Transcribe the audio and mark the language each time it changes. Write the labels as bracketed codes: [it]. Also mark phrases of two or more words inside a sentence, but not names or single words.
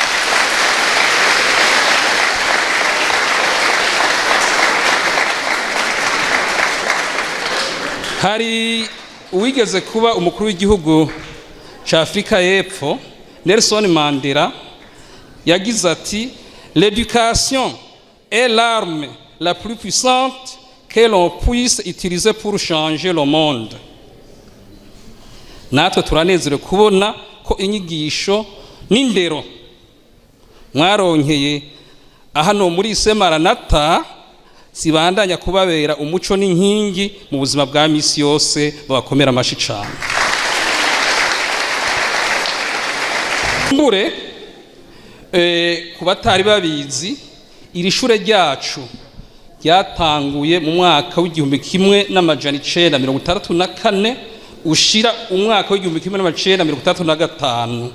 [rn] Hari uwigeze kuba umukuru w'igihugu cya Afrika y'Epfo Nelson Mandela yagize ati [fr] l'éducation est l'arme la plus puissante que l'on puisse utiliser pour changer le monde. [rn] Natwe turanezerewe kubona ko inyigisho n'indero mwaronkeye ahano muri Semaranatha zibandanya kubabera umuco n'inkingi mu buzima bwa misi yose. Babakomera amashi cyane. Mbure ku batari babizi, iri shure ryacu ryatanguye mu mwaka w'1964 ushira umwaka w'1965.